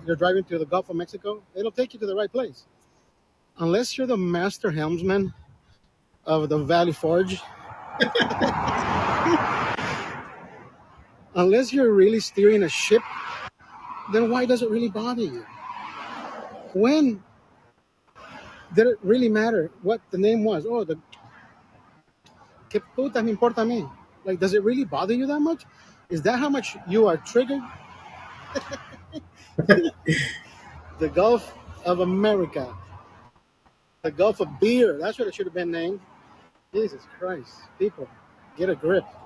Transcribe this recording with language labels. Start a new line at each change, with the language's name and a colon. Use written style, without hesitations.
English: You're driving to the Gulf of Mexico, it'll take you to the right place. Unless you're the master helmsman of the Valley Forge, unless you're really steering a ship, then why does it really bother you? When did it really matter what the name was? Oh, the
Spanish: que puta me importa a mí.
English: Like, does it really bother you that much? Is that how much you are triggered? The Gulf of America. The Gulf of Beer. That's what it should have been named. Jesus Christ. People, get a grip.